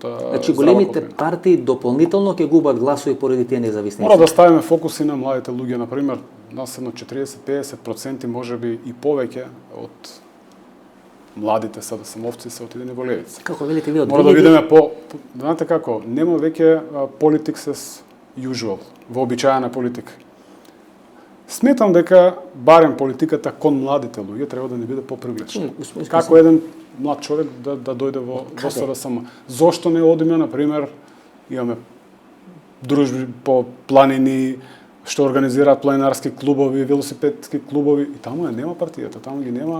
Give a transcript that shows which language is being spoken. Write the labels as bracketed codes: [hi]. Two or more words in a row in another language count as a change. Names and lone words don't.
[mk] Значи големите партии дополнително ќе губат гласови поради тие независни. Мора да ставиме фокуси на младите луѓе, на пример, нас едно 40-50% можеби и повеќе од младите СДСМовци се отидени во левица. Како велите ви од Мора да видиме знаете како, нема веќе [en] politics as usual, [mk] вообичаена политика. Сметам дека барем политиката кон младите луѓе треба да не биде попривлечна. Како еден млад човек да дојде во СДСМ. Зошто не одиме, на пример, имаме дружби по планини, што организираат планинарски клубови, велосипедски клубови, и таму нема партијата, таму ги нема.